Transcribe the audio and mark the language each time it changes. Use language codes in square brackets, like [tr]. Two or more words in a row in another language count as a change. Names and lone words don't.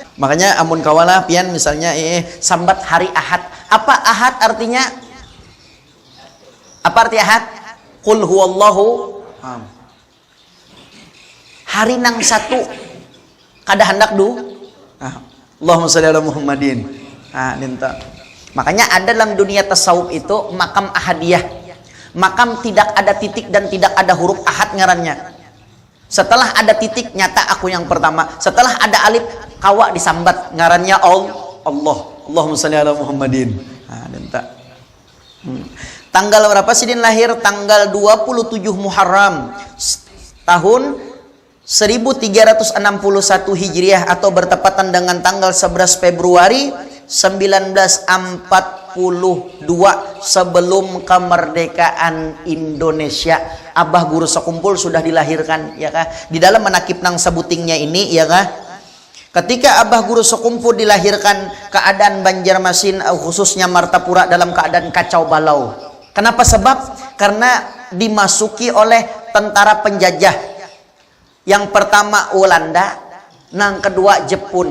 [bjn] Makanya amun kawala pian misalnya sambat hari Ahad. [id] Apa Ahad artinya? Apa arti Ahad? [ar] قل هو الله. [bjn] Hari nang satu. Kada hendak [ar] اللهم صل على محمد. [id] Makanya ada dalam dunia tasawuf itu makam ahadiyah. Makam tidak ada titik dan tidak ada huruf, ahad ngarannya. Setelah ada titik, nyata aku yang pertama. Setelah ada alif, [bjn] kawa disambat, ngarannya Allah. [ar] اللهم صل على محمد. [id] Tanggal berapa Sidin lahir? Tanggal 27 Muharram tahun 1361 Hijriah, atau bertepatan dengan tanggal 11 Februari 1942 sebelum kemerdekaan Indonesia. Abah guru sekumpul sudah dilahirkan, ya kah? Di dalam menakib nang sebutingnya ini, ya kah, ketika abah guru sekumpul dilahirkan, keadaan Banjarmasin khususnya Martapura dalam keadaan kacau balau. Kenapa? Sebab karena dimasuki oleh tentara penjajah. Yang pertama Walanda, yang kedua Jepun.